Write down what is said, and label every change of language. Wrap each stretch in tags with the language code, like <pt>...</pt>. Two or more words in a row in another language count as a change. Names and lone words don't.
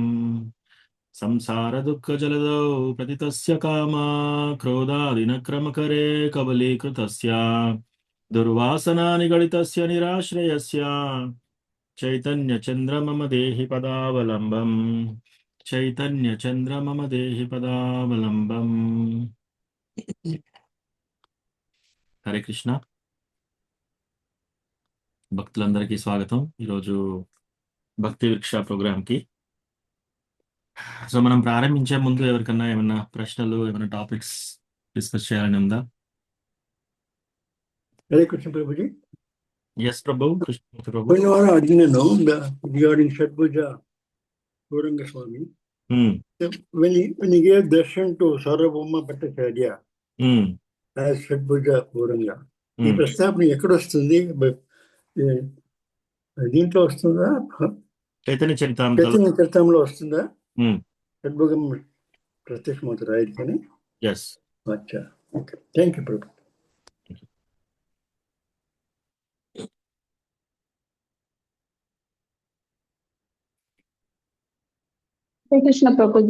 <sa>संसारदुःखजलदौ पतितस्य कामा क्रोधादिनक्रमकरे कबलीकृतस्य दुर्वासना निगडितस्य निराश्रयस्य चैतन्यचन्द्र मम देहि पदावलम्बम्। चैतन्यचन्द्र मम देहि पदावलम्बम्।</sa> <te>హరే కృష్ణ భక్తులందరికీ స్వాగతం ఈరోజు భక్తి వృక్ష ప్రోగ్రామ్కి. సో మనం ప్రారంభించే ముందు ఎవరికన్నా ఏమైనా ప్రశ్నలు ఏమైనా</te> <en>topics discuss</en> <te>చేయాలని ఉందా? Hare Krishna Prabhuji. ఎస్ ప్రభు, కృష్ణమూర్తి ప్రభు.</te> <en>When you are Arjuna regarding Shadbhuja Gauranga Swami, when he gave darshan to Sarvabhauma Bhattacharya as Shadbhuja Gauranga,</en> <te>ఈ ప్రస్తాపన ఎక్కడ వస్తుంది? దీంట్లో వస్తుందా? చైతన్య చరితామృతంలో వస్తుందా? షడ్భుగం ప్రత్యక్షమవుతారా ఆయనకని? ఎస్. అచ్చా, ఓకే,</te> <en>thank you</en> <te>ప్రభు. హరే కృష్ణ ప్రభుజీ.</te>